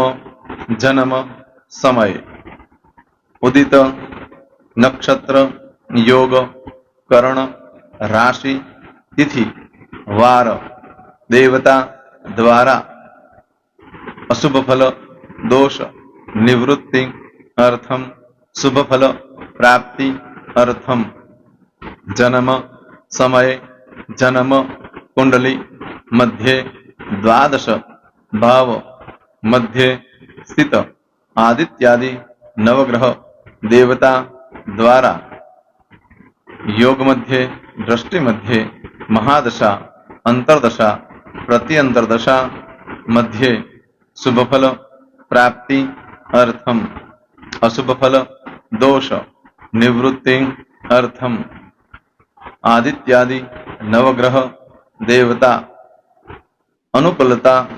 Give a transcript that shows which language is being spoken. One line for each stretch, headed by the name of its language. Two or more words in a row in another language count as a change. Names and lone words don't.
Sanskrit: જન્મ સમય ઉદિત નક્ષત્ર યોગ કરણ રાશિ તિથિ વાર દેવતા દ્વારા અશુભ ફલ દોષ નિવૃત્તિ અર્થમ શુભ ફલ પ્રાપ્તિ અર્થમ જન્મ સમય જન્મ કુંડલી મધ્યે દ્વાદશ ભાવ મધ્યે સ્થિત આદિત્યાદિ નવગ્રહ देवता द्वारा योग मध्ये दृष्टि मध्ये महादशा अंतर्दशा प्रति अंतर्दशा मध्ये शुभ फल प्राप्ति अर्थम अशुभ फल दोष निवृत्ति अर्थम आदित्यादि नवग्रह देवता अनुकूलता